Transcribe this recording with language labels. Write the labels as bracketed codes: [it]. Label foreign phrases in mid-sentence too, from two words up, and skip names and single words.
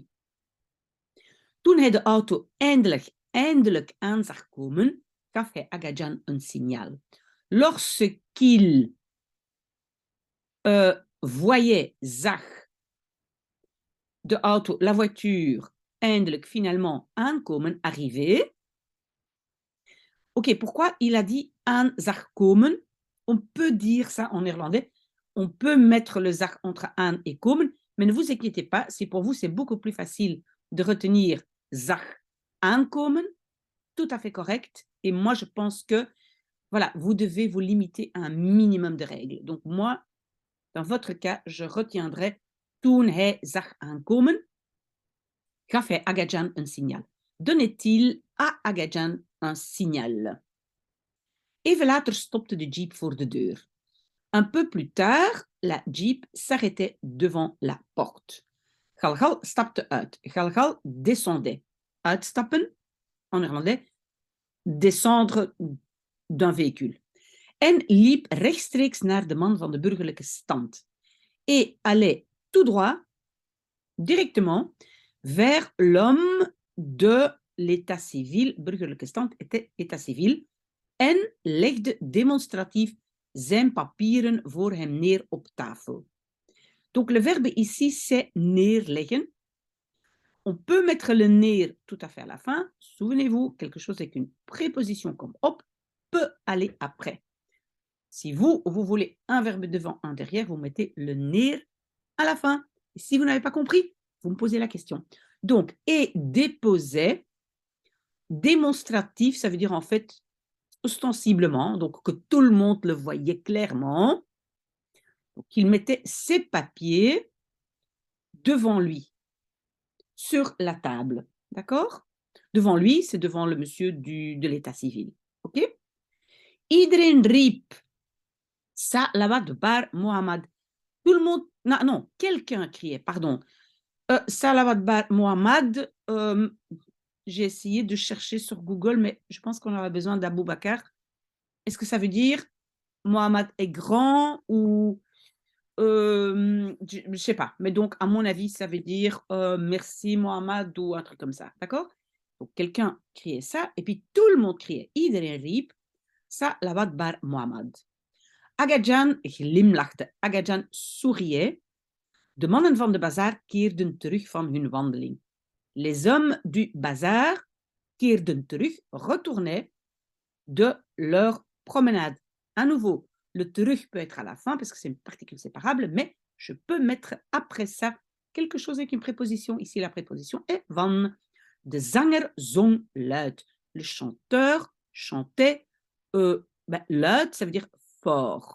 [nl] Toen hij de auto eindelijk aan zag komen, gaf hij Agajan een signaal. [fr] Lorsqu'il voyait, zag, [nl] de auto, [fr] la voiture, eindelijk, finalement, aankomen, arriver. Ok, pourquoi il a dit [nl] aan zag komen? [fr] On peut dire ça en néerlandais. On peut mettre le zag entre aan et komen, mais ne vous inquiétez pas, si pour vous c'est beaucoup plus facile de retenir [nl] zag aankomen, [fr] tout à fait correct. Et moi, je pense que, voilà, vous devez vous limiter à un minimum de règles. Donc moi, dans votre cas, je retiendrai [nl] toen hij zag aankomen, gaf hij Agajan een signaal. [fr] Donnait-il à Agajan un signal? [nl] Even later stopte de jeep voor de deur. [fr] Un peu plus tard, la jeep s'arrêtait devant la porte. [nl] Galgal stapte uit. Galgal descendait. [fr] Uitstappen, en néerlandais, descendre d'un véhicule. [nl] En liep rechtstreeks naar de man van de burgerlijke stand. [fr] Et allait tout droit, directement, vers l'homme de l'état civil. [nl] Burgerlijke stand [fr] était état civil. [nl] En legde demonstratief zijn papieren voor hem neer op tafel. [fr] Donc le verbe ici, c'est neerleggen. On peut mettre le neer tout à fait à la fin. Souvenez-vous, quelque chose avec une préposition comme op peut aller après. Si vous voulez un verbe devant, un derrière, vous mettez le neer à la fin. Et si vous n'avez pas compris, vous me posez la question. Donc, et déposait, démonstratif, ça veut dire en fait ostensiblement, donc que tout le monde le voyait clairement. Donc, il mettait ses papiers devant lui, sur la table. D'accord? Devant lui, c'est devant le monsieur de l'état civil. [nl] OK? Iedereen riep Salawat bar Mohammed. [fr] Tout le monde... Non, quelqu'un criait, pardon. Salawat bar Mohammed, j'ai essayé de chercher sur Google, mais je pense qu'on aura besoin d'Abou Bakr. Est-ce que ça veut dire Mohammed est grand ou... je ne sais pas. Mais donc, à mon avis, ça veut dire merci Mohammed ou un truc comme ça. D'accord? Donc, quelqu'un criait ça, et puis tout le monde criait. [nl] Iedereen riep Salawat bar Mohammed. Agajan glimlachte. Agajan souriait. De mannen van de bazaar keerden terug van hun wandeling. [fr] Les hommes du bazar [nl] keerden terug, [fr] retournaient de leur promenade. À nouveau, le terug peut être à la fin parce que c'est une particule séparable, mais je peux mettre après ça quelque chose avec une préposition. Ici, la préposition est van. [nl] De zanger zong luid. [fr] Le chanteur chantait luid, ça veut dire fort.